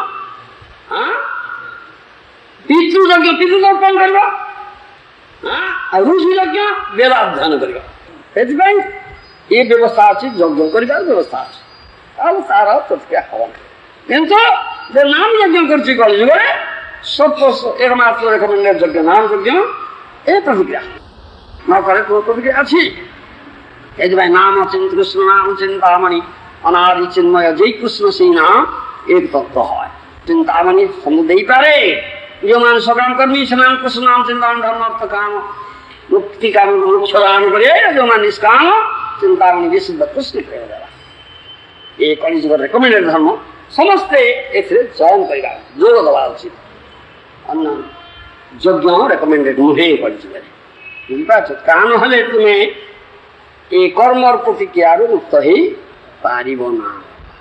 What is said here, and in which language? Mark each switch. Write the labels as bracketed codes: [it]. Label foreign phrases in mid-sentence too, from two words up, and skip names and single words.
[or] ପିତୃ ଯଜ୍ଞ ପିତୃ କ'ଣ କରିବ ଆଉ ଋଷି ଯଜ୍ଞ ବେଦାଧ୍ୟୟନ କରିବ ସେଥିପାଇଁ ଏ ବ୍ୟବସ୍ଥା ଅଛି ଯଜ୍ଞ କରିବାର ବ୍ୟବସ୍ଥା ଅଛି ତାହେଲେ ତାର ପ୍ରତିକ୍ରିୟା ହବ କିନ୍ତୁ ଯେ ନାମ ଯଜ୍ଞ କରୁଛି କଳିଯୁଗରେ ଏକମାତ୍ର ରେକମେଣ୍ଡେଡ୍ ଯଜ୍ଞ ନାମ ଯଜ୍ଞ ଏ ପ୍ରତିକ୍ରିୟା ନ କରେ ପ୍ରତିକ୍ରିୟା ଅଛି ଏଥିପାଇଁ ନାମ [bn] কৃষ্ণ নাম চিন্তামণি অনাদি চিন্ময় যেই কৃষ্ণ সেই নাম এক তত্ত্ব হয় চিন্তামণি সমুদ্র [or] ଦେଇପାରେ ଯେଉଁମାନେ ସକାମ କର୍ମୀ ସେମାନେ କୃଷ୍ଣ ନାମ ଚିନ୍ତାମଣି ଧର୍ମ ଅର୍ଥ କାମ ମୁକ୍ତି କାମ ମୋକ୍ଷ ଦାନ କରିବେ ଯେଉଁମାନେ ନିଷ୍କାମ ଚିନ୍ତାମଣି ବିଶୁଦ୍ଧ କୃଷ୍ଣ ପ୍ରେମ ଦେବା ଏ କଳିଯୁଗର ରେକମେଣ୍ଡେଡ୍ ଧର୍ମ ସମସ୍ତେ ଏଥିରେ ଜଏନ କରିବା ଯୋଗ ଦେବା ଉଚିତ ଅନ୍ୟ ଯଜ୍ଞ ରେକମେଣ୍ଡେଡ୍ ନୁହେଁ କଳିଯୁଗରେ ବୁଝିପାରୁଛ କାରଣ ହେଲେ ତୁମେ ଏ କର୍ମର ପ୍ରତିକ୍ରିୟାରୁ ମୁକ୍ତ ହେଇପାରିବ ନା।